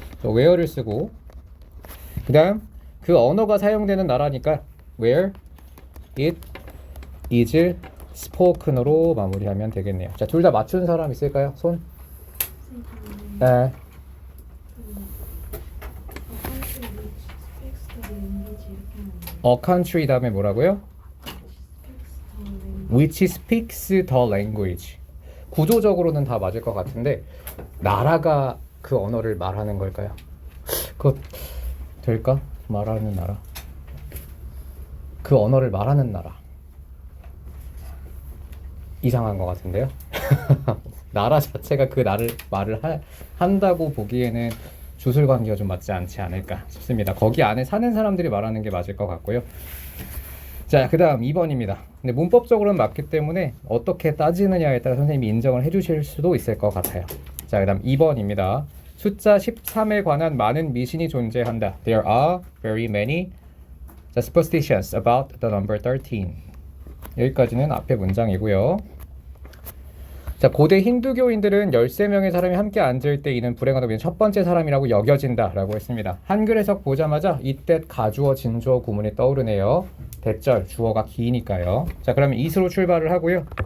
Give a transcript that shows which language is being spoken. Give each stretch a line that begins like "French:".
Korean: where를 쓰고, 그 다음 그 언어가 사용되는 나라니까
English: where it is spoken
Korean: 으로 마무리하면 되겠네요. 자, 둘 다 맞춘 사람 있을까요? 손? 네.
English: A country
Korean: 다음에 뭐라고요?
English: Which speaks the language.
Korean: 구조적으로는 다 맞을 것 같은데 나라가 그 언어를 말하는 걸까요? 그거 될까? 말하는 나라. 그 언어를 말하는 나라. 이상한 것 같은데요? 나라 자체가 그 말을 한다고 보기에는 주술 관계가 좀 맞지 않지 않을까 싶습니다. 거기 안에 사는 사람들이 말하는 게 맞을 것 같고요. 자, 그 다음 2번입니다. 근데 문법적으로는 맞기 때문에 어떻게 따지느냐에 따라 선생님이 인정을 해주실 수도 있을 것 같아요. 자, 그 다음 2번입니다. 숫자 13에 관한 많은 미신이 존재한다.
English: There are very many superstitions about the number 13.
Korean: 여기까지는 앞에 문장이고요. 자, 고대 힌두교인들은 13명의 사람이 함께 앉을 때 이는 불행하다 첫 번째 사람이라고 여겨진다 라고 했습니다. 한글 해석 보자마자 이때 가주어, 진주어 구문이 떠오르네요. 대절, 주어가 기니까요. 자, 그러면 it으로 출발을 하고요.